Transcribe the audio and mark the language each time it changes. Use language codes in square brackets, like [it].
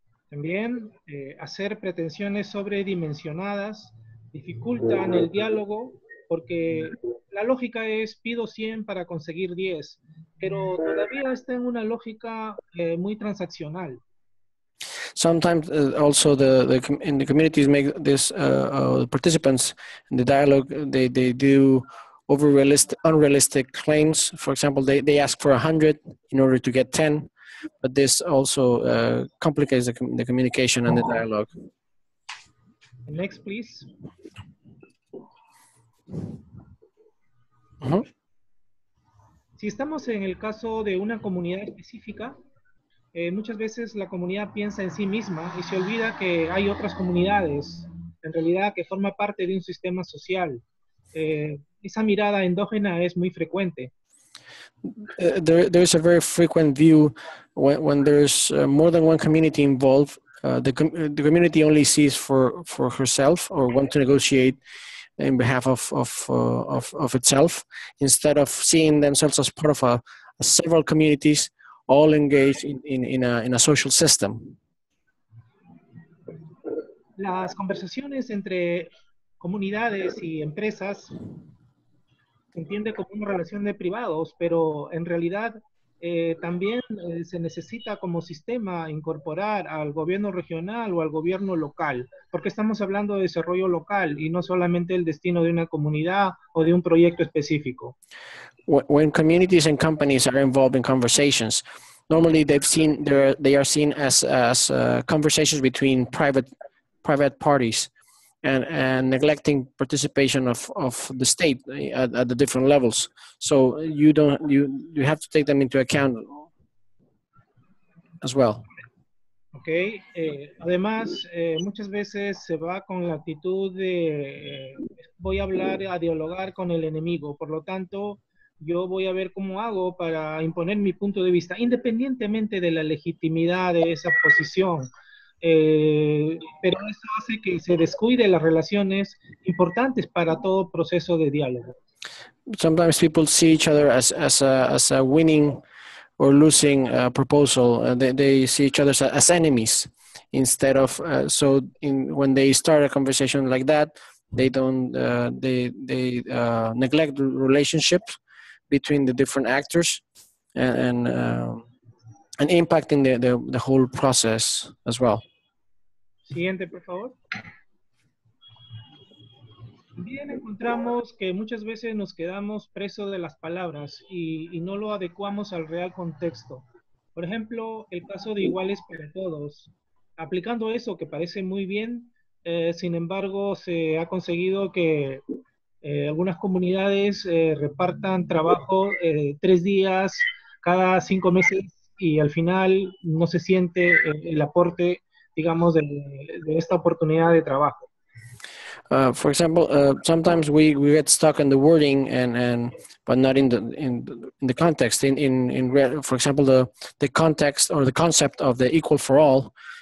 [es] También hacer pretensiones sobredimensionadas dificultan el diálogo porque la lógica es pido 100 para conseguir 10, pero todavía está en una lógica muy transaccional. [en] Sometimes also in the communities make this participants in the dialogue, they do unrealistic claims. For example, they ask for 100 in order to get 10, but this also complicates the communication and the dialogue. Next, please. Uh-huh. [es] Si estamos en el caso de una comunidad específica, muchas veces la comunidad piensa en sí misma y se olvida que hay otras comunidades, en realidad, que forman parte de un sistema social. Esa mirada endógena es muy frecuente. [en] There's a very frequent view when there's more than one community involved. The community only sees for herself or want to negotiate in behalf of itself, instead of seeing themselves as part of several communities all engaged in a social system. [es] Las conversaciones entre comunidades y empresas se entiende como una relación de privados, pero en realidad también se necesita como sistema incorporar al gobierno regional o al gobierno local, porque estamos hablando de desarrollo local y no solamente el destino de una comunidad o de un proyecto específico. [en] When communities and companies are involved in conversations, normally they are seen as conversations between private parties, and neglecting participation of the state at the different levels. So you have to take them into account as well. Okay. [es] Además, muchas veces se va con la actitud de voy a hablar, a dialogar con el enemigo. Por lo tanto, yo voy a ver cómo hago para imponer mi punto de vista, independientemente de la legitimidad de esa posición. Pero eso hace que se descuide las relaciones importantes para todo proceso de diálogo. [en] Sometimes people see each other as a winning or losing proposal. They see each other as enemies instead of when they start a conversation like that, they don't they neglect the relationship between the different actors and impacting the whole process as well. [es] Siguiente, por favor. También encontramos que muchas veces nos quedamos presos de las palabras y no lo adecuamos al real contexto. Por ejemplo, el caso de iguales para todos. Aplicando eso, que parece muy bien, sin embargo, se ha conseguido que algunas comunidades repartan trabajo 3 días cada 5 meses y al final no se siente el aporte, digamos, de esta oportunidad de trabajo. [en] For example, sometimes we get stuck in the wording but not in the context. For example, the context or the concept of the equal for all.